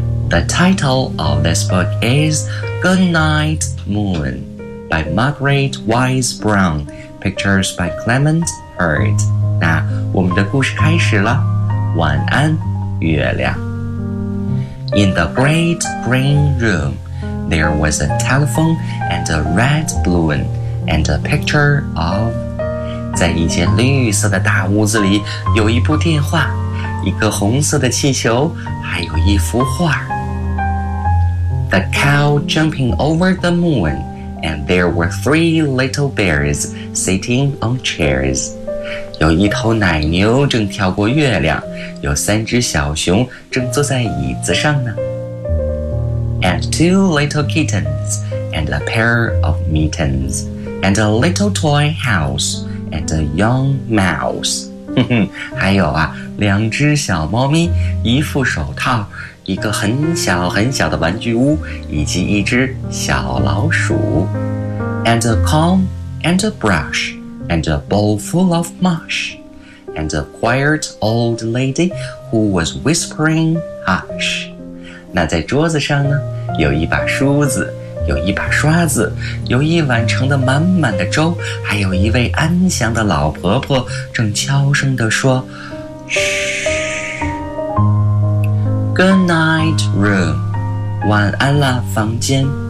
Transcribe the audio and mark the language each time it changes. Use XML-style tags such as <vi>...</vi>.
<en>The title of this book is Good Night Moon by Margaret Wise Brown, Pictures by Clement Hurd。</en> <zh>那我们的故事开始了，晚安月亮。</zh> <en>In the great green room, there was a telephone and a red balloon and a picture of...</en> <zh>在一间绿色的大屋子里有一部电话，一个红色的气球，还有一幅画。</zh> <en>The cow jumping over the moon, and there were three little bears sitting on chairs.</en> <zh>有一头奶牛正跳过月亮，有三只小熊正坐在椅子上呢。</zh> <en>And two little kittens, and a pair of mittens, and a little toy house, and a young mouse.</en> <zh>还有啊，两只小猫咪，一副手套，一个很小很小的玩具屋，以及一只小老鼠。</zh> <en>And a comb and a brush. And a bowl full of mush, and a quiet old lady who was whispering hush.</en> <zh>那在桌子上呢，有一把梳子，有一把刷子，有一碗盛得满满的粥，还有一位安详的老婆婆正悄声地说 ，Shh.</zh> <en>Good night, room.</en> <zh>晚安了，房间。</zh>